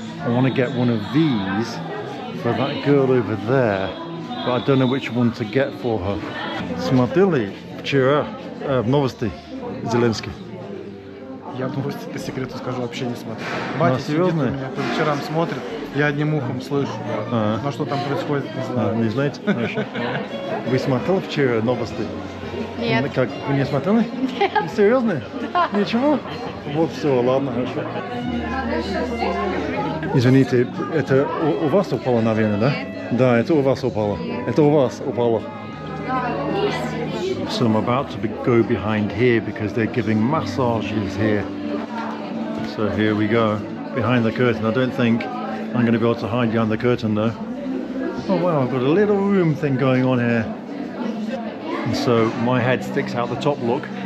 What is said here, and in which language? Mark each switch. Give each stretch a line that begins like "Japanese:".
English: I want to get one of these for that girl over there, but I don't know which one to get for her.
Russian: Смотрели вчера новости Зеленский? Я новости по секрету скажу, вообще не смотрю. Батя сидит у меня по вечерам смотрит, я одним ухом слышу, но что там происходит, не знаю. Не знаете? Хорошо. Вы смотрели вчера новости? Нет. Как, вы не смотрели? Нет. Серьезно? Да. Ничего? Вот все, ладно, хорошо. Извините, это у вас упало, наверное, да? Да, это у вас упало. Это у вас упало.
English: So I'm about to go behind here because they're giving massages here. So here we go, behind the curtain. I don't think I'm going to be able to hide behind the curtain though. Oh wow, I've got a little room thing going on here. And so my head sticks out the top, look.